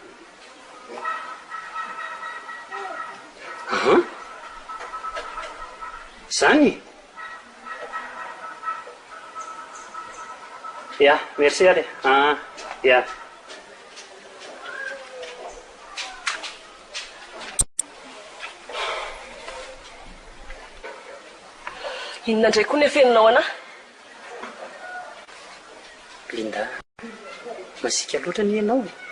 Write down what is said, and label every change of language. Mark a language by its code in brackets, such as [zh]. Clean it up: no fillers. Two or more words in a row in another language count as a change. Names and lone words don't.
[mg] Zany? [nl] Ja, merci allez. Ja. [mg] Inona indray koa ny afeninao ana? Linda, masika loatra ny ianao.